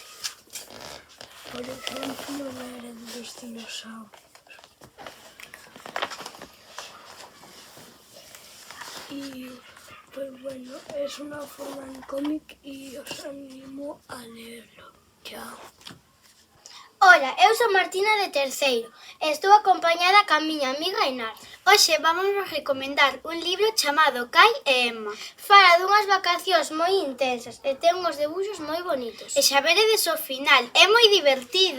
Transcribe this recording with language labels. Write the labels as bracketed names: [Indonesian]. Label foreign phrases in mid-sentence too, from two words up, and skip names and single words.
[Spanish] Por ejemplo, la era de los dinosaurios. Y pues bueno, es una forma en cómic y os animo a leerlo. Chao. [Galician] Ola, eu son Martina de terceiro e estou acompañada ca miña amiga Inar. Hoxe vamos recomendar un libro chamado Kai e Emma. Fala dunhas vacacións moi intensas e ten uns debuxos moi bonitos. E xa veredes o final, é moi divertido.